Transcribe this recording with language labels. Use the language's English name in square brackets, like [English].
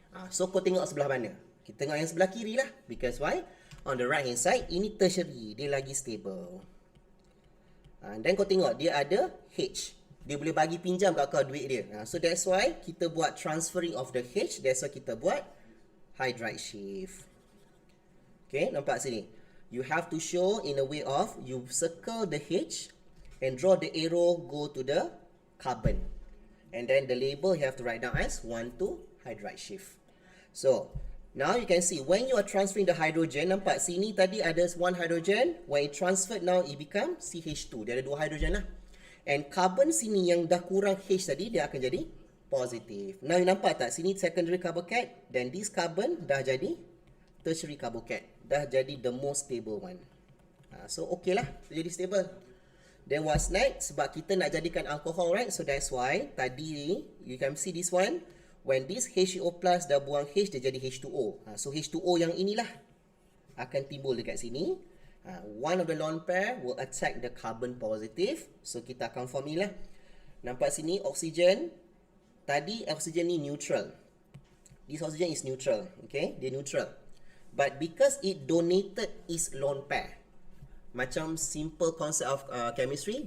[Malay] So kau tengok sebelah mana? Kita tengok yang sebelah kiri lah. [English] Because why? On the right hand side, [Malay] ini tertiary, dia lagi stable. And then kau tengok, dia ada H. Dia boleh bagi pinjam kat kau duit dia. [English] So that's why [Malay] kita buat [English] transferring of the H. That's why kita buat hydride shift. Okay, [Malay] nampak sini? [English] You have to show in a way of, you circle the H and draw the arrow go to the carbon. And then the label you have to write down as 1, 2, hydride shift. So, now you can see when you are transferring the hydrogen, [Malay] nampak sini tadi ada 1 [English] hydrogen, when it transferred now it become CH2. [Malay] Dia ada 2 hydrogen lah. And carbon sini yang dah kurang H tadi, dia akan jadi positif. [English] Now you [Malay] nampak tak, sini [English] secondary carbocat, then this carbon [Malay] dah jadi [English] tertiary carbocat. [Malay] Dah jadi [English] the most stable one. So okay [Malay] lah, jadi [English] stable. Then what's next? [Malay] Sebab kita nak jadikan [English] alcohol, right? So that's why tadi you can see this one. When this [Malay] HCO plus dah buang H, dia jadi H2O. So H2O yang inilah akan timbul dekat sini. [English] One of the lone pair will attack the carbon positive. [Malay] So kita akan form ni lah. Nampak sini oxygen. Tadi oxygen ni neutral. [English] This oxygen is neutral. Okay, [Malay] dia neutral. [English] But because it donated its lone pair. Macam simple concept of chemistry.